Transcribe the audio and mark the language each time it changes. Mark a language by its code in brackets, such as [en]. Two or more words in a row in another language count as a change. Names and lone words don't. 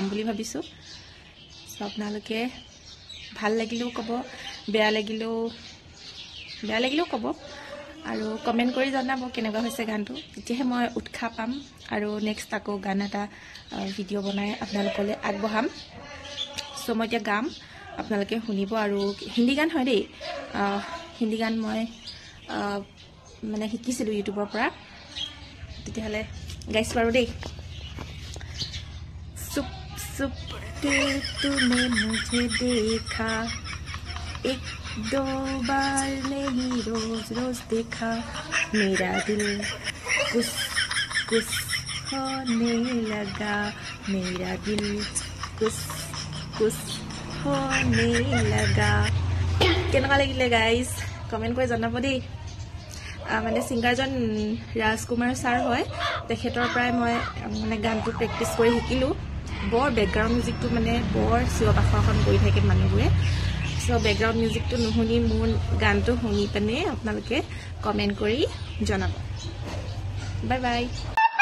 [as] বুলি ভাবিছো সো আপোনালোকে ভাল লাগিলেও কব বেয়া লাগিলেও কব আৰু কমেন্ট কৰি জনাব কেনেকুৱা হৈছে গানটো তেতিয়াহে মই উৎসাহ পাম আৰু নেক্সট আকৌ গান এটা ভিডিও বনাই আপোনালোকলৈ আগবঢ়াম সো মই এতিয়া গাম আপোনালোকে শুনিব আৰু হিন্দী গান হয় দেই হিন্দী গান মই মানে শিকিছিলো ইউটিউবৰ পৰা তেতিয়াহলে গাইছ বাৰু দেই [hi] চুপ চুপ के तूने मुझे देखा एक दो बार नहीं रोज रोज देखा मेरा दिल कुछ कुछ होने लगा मेरा दिल कुछ कुछ होने लगा [as] কেনেকুৱা লাগিলে গাইস কমেন্ট কৰি জনাব দেই মানে সিঙ্গাৰজন ৰাজকুমাৰ স্যাৰ হয় তেখেতৰ পৰাই মই মানে গানটো প্ৰেক্টিছ কৰি শিকিলো বৰ [en] background music [as] মানে বৰ চিঞৰ-বাখৰখন কৰি থাকে মানুহবোৰে সো [en] background music [as] নুশুনি মোৰ গানটো শুনি পেনে আপোনালোকে কমেন্ট কৰি জনাব [en] bye bye